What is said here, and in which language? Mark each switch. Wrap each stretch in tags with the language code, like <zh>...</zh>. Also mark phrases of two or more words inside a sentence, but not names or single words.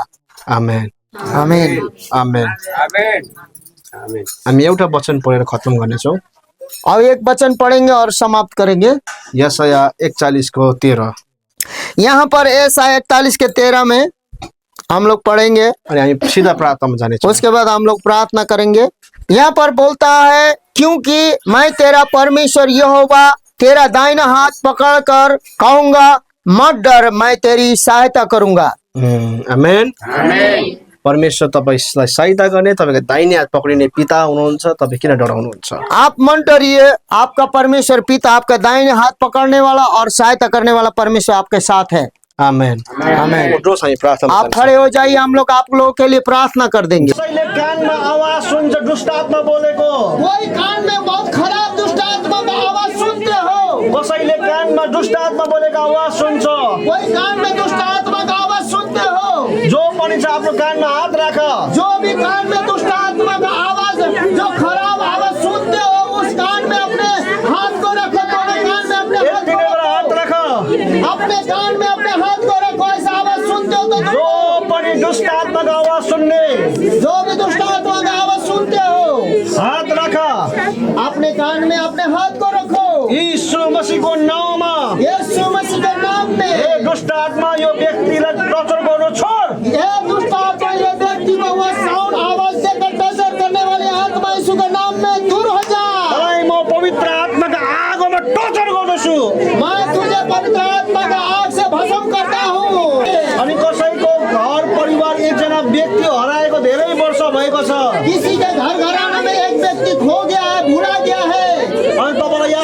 <ne>आमेन, आमेन, आमेन, आमेन, आमेन। हामी एउटा वचन पढेर खत्म गर्नेछौँ।</ne> <hi>अब एक वचन पढ़ेंगे और समाप्त करेंगे। यशाया 41:13। यहाँ पर यशाया 41:13 में हम लोग पढ़ेंगे</hi> <ne>अनि हामी सीधा प्रार्थनामा जानेछौँ।</ne> <hi>उसके बाद हम लोग प्रार्थना करेंगे। यहाँ पर बोलता है, क्योंकि मैं तेरा परमेश्वर यहोवा तेरा दाहिना हाथ पकड़कर कहूंगा मत डर, मैं तेरी सहायता करूंगा। आमेन, आमेन।</hi> <ne>परमेश्वर तपाईलाई सहायता गर्ने, तपाईको दाहिने हात पक्रिने पिता हुनुहुन्छ, तपाईँ किन डराउनुहुन्छ?</ne> <hi>आप मन डरिए, आपका परमेश्वर पिता आपका दाहिने हाथ पकड़ने वाला और सहायता करने वाला परमेश्वर आपके साथ है। आमेन, आमेन। आप खड़े हो जाइए, हम लोग आप लोगों के लिए प्रार्थना कर देंगे।</hi> <ne>कसैले कानमा आवाज सुन्छ दुष्ट आत्मा बोलेको,</ne> <hi>कोई कान में बहुत खराब दुष्ट आत्मा का आवाज सुनते हो,</hi> <ne>कसैले कानमा दुष्ट आत्मा बोलेको आवाज सुन्छ,</ne> <hi>कोई कान में दुष्ट आत्मा का आवाज सुनते हो,</hi> <ne>जो पनि छ आफ्नो कानमा हात राख।</ne> <hi>जो भी कान में दुष्ट आत्मा का आवाज, जो खराब आवाज सुनते हो, उस कान में अपने हाथ को रखो। दोनों कान में अपने</hi> <ne>हात राख,</ne> <hi>अपने कान में अपने हाथ को रखो। ऐसा आवाज सुनते हो तो</hi> <ne>जो पनि दुष्ट आत्मा का आवाज सुन्ने,</ne> <hi>जो भी दुष्ट आत्मा का आवाज सुनते हो,</hi> <ne>हात राख,</ne> <hi>अपने कान में अपने हाथ को रखो।</hi> <ne>यीशु मसीहको नाममा,</ne> <hi>यीशु मसीह के नाम में,</hi> <ne>हे दुष्ट आत्मा यो व्यक्तिलाई टर्चर गर्नु छोड।</ne> <hi>ये दुष्ट आत्मा ये व्यक्ति को वह साउंड आवाज देकर टर्चर करने वाली आत्मा यीशु के नाम में दूर हो जा।</hi> <ne>म पवित्र आत्माका आगोमा टर्चर गर्दछु।</ne> <hi>मैं तुझे पवित्र आत्मा का आग से भस्म करता हूँ।</hi> <ne>अनि कसैको घर परिवार एकजना व्यक्ति हराएको धेरै वर्ष भएको छ,</ne> <hi>किसी के घर घराना में एक व्यक्ति खो गया है, भुला गया है,</hi> <ne>अनि</ne>